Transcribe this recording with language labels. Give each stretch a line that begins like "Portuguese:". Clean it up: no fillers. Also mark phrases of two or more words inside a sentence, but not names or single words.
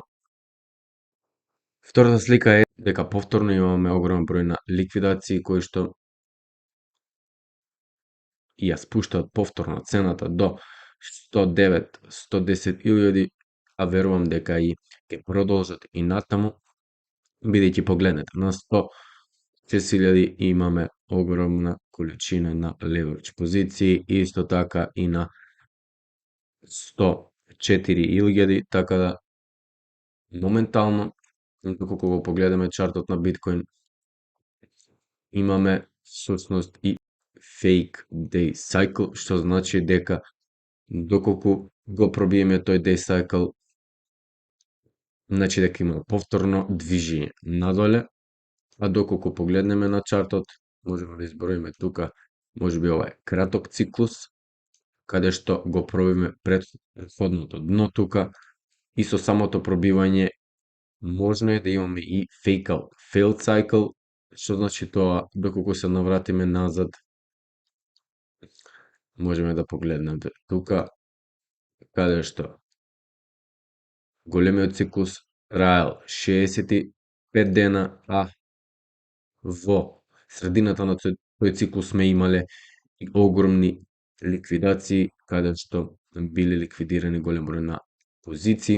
Macedonian: Втората слика е дека повторно имаме огромен број на ликвидации кои што ја спуштаат повторно цената до 109-110 илјади, а верувам дека и ќе продолжат и натаму, бидејќи погледнете на 106.000 имаме огромна количина на леверидж позиции, исто така и на 104.000, така да моментално, доколку го погледаме чартот на биткоин, имаме всушност и
English: fake day cycle,
Macedonian: што значи дека доколку го пробиеме тој
English: day cycle,
Macedonian: значи дека има повторно движење надоле, а доколку погледнеме на чартот, можеме да изброиме тука, можеби ова е краток циклус, каде што го пробиме претходното дно тука, и со самото пробивање можно е да имаме и
English: failed cycle,
Macedonian: што значи тоа, доколку се навратиме назад, можеме да погледнеме тука, каде што големиот циклус траел 65 дена, а во средината на тој циклус сме имале и огромни ликвидации, каде што биле ликвидирани голем број на позиции.